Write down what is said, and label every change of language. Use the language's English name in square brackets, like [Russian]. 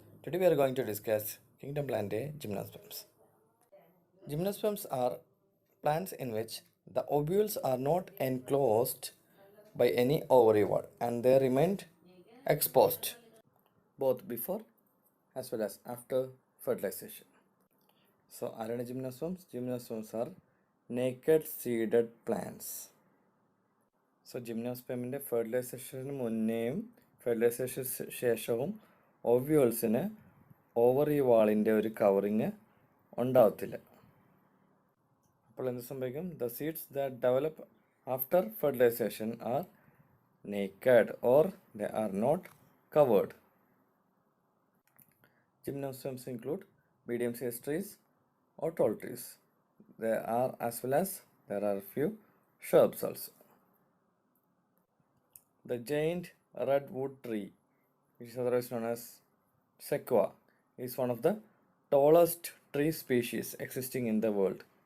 [English] Today we are going to discuss Kingdomplantae Gymnosperms. Gymnosperms are plants in which the ovules are not enclosed by any ovary wall and they remain exposed both before as well as after fertilization. So, [Malayalam] ആരാണ് [English] gymnosperms? Gymnosperms are naked seeded plants. [Malayalam] So ജിംനോസ്പെമിൻ്റെ ഫെർട്ടിലൈസേഷന് മുന്നേയും fertilisation ശേഷവും ഓവ്യൂൾസിന് ovary വാളിൻ്റെ ഒരു covering ഉണ്ടാവത്തില്ല. അപ്പോൾ എന്ത് സംഭവിക്കും? [English] The seeds that develop after fertilization are naked or they are not covered. Gymnosperms include medium-sized trees or tall trees. There are as well as there are few shrubs also. The giant redwood tree, which is otherwise known as sequoia, is one of the tallest tree species existing in the world.